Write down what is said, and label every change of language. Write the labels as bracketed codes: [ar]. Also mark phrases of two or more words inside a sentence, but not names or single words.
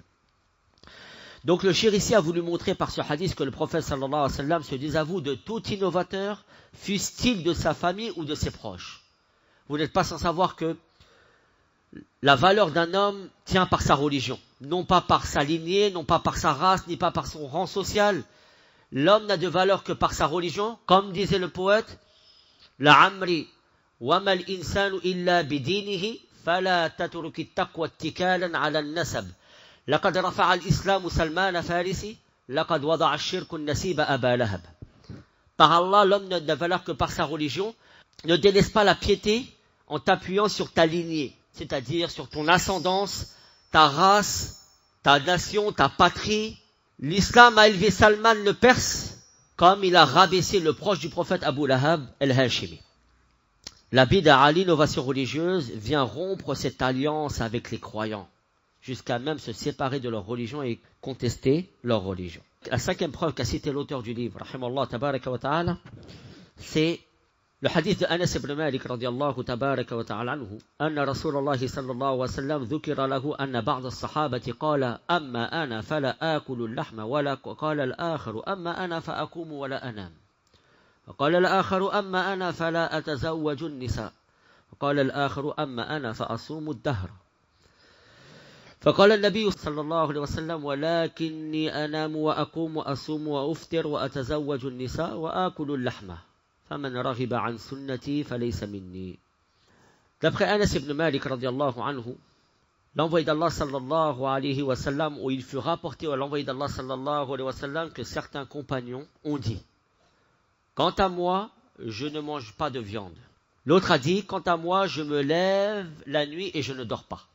[fr] Donc le cheikh ici a voulu montrer par ce hadith que le prophète [ar] صلى الله عليه وسلم [fr] se désavoue de tout innovateur, fût-il de sa famille ou de ses proches. Vous n'êtes pas sans savoir que la valeur d'un homme tient par sa religion, non pas par sa lignée, non pas par sa race, ni pas par son rang social. L'homme n'a de valeur que par sa religion, comme disait le poète: [ar] لعمري وما الإنسان إلا بدينه فلا تترك التقوى اتكالا على النسب. لقد رفع الإسلام سلمان فارسي لقد وضع الشرك النسيب أبا لهب. [fr] Par Allah, l'homme n'a de valeur que par sa religion. Ne délaisse pas la piété en t'appuyant sur ta lignée, c'est-à-dire sur ton ascendance, ta race, ta nation, ta patrie. L'islam a élevé Salman le Perse comme il a rabaissé le proche du prophète Abu Lahab el-Hashimi. La bid'a, l'innovation religieuse, vient rompre cette alliance avec les croyants, jusqu'à même se séparer de leur religion et contester leur religion. La cinquième preuve qu'a cité l'auteur du livre, [ar] رحمه الله تبارك وتعالى, [fr] c'est le hadith de [ar] أنس بن مالك رضي الله تبارك وتعالى عنه أن رسول الله صلى الله وسلم ذكر له أن بعض الصحابة قال أما أنا فلا آكل اللحم ولا قال الآخر أما أنا فأقوم ولا أنام. وقال الآخر أما أنا فلا أتزوج النساء وقال الآخر أما أنا فأصوم الدهر فقال النبي صلى الله عليه وسلم ولكني أنام وأقوم وأصوم وأفطر وأتزوج النساء وآكل اللحمة فمن رغب عن سنتي فليس مني. [fr] D'après Anas ibn Malik [ar] رضي الله عنه, [fr] l'envoyé d'Allah [ar] صلى الله عليه وسلم, [fr] où il fut rapporté à l'envoyé d'Allah [ar] صلى الله عليه وسلم [fr] que certains compagnons ont dit: quant à moi, je ne mange pas de viande. L'autre a dit: quant à moi, je me lève la nuit et je ne dors pas.